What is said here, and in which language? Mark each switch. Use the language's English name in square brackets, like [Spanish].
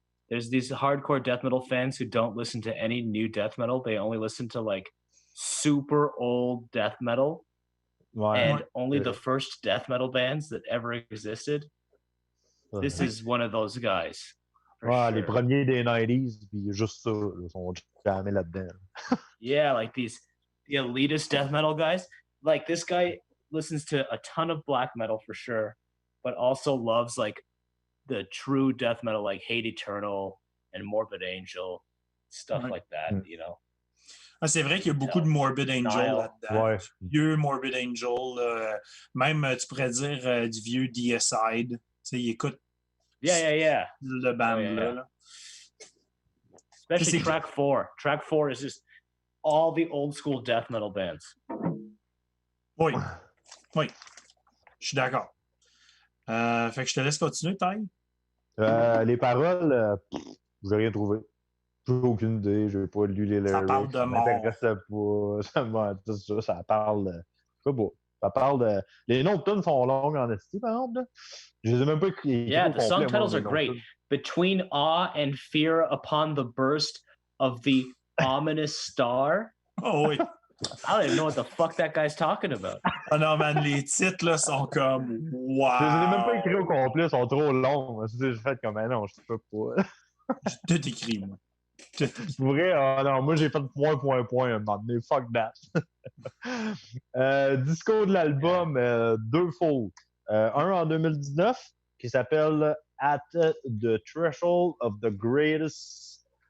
[English] There's these hardcore death metal fans who don't listen to any new death metal. They only listen to like super old death metal and only the first death metal bands that ever existed. This is one of those guys. Sure. [French] Les premiers des 90s, puis juste ça, ils sont jamais là-dedans. [English] Yeah, like the elitist death metal guys. Like this guy listens to a ton of black metal for sure, but also loves like the true death metal, like Hate Eternal and Morbid Angel, stuff like that, you know. [French] C'est vrai qu'il y a beaucoup de Morbid Angel là-dedans. Vieux Morbid Angel. Même, tu pourrais dire, du vieux Deicide. Tu sais, il écoute le band-là. [English] Especially track 4. Track 4 is just all the old school death metal bands. [French] Oui. Je suis d'accord. Fait que je te laisse continuer, Ty. Les paroles, j'ai rien trouvé. J'ai aucune idée, je n'ai pas lu les lyrics. Ça parle de mort. Ça parle. Je sais pas. Ça parle de. Les noms de tunes sont longs en esti, par exemple. Je les ai même pas écrits. [English] Yeah, the song titles are great. Between awe and fear upon the burst of the ominous star. [French] Oh oui. [English] I don't even know what the fuck that guy's talking about. [French] Oh non, man, les titres là sont comme wow. Je les ai même pas écrits au complet, ils sont trop longs. J'ai fait comme non, je peux pas. Je te décris, moi. Pour vrai, non, moi j'ai fait point, un moment donné. [English] Fuck that. [French] Disco de l'album, 2 fautes. Un en 2019 qui s'appelle At the Threshold of the Greatest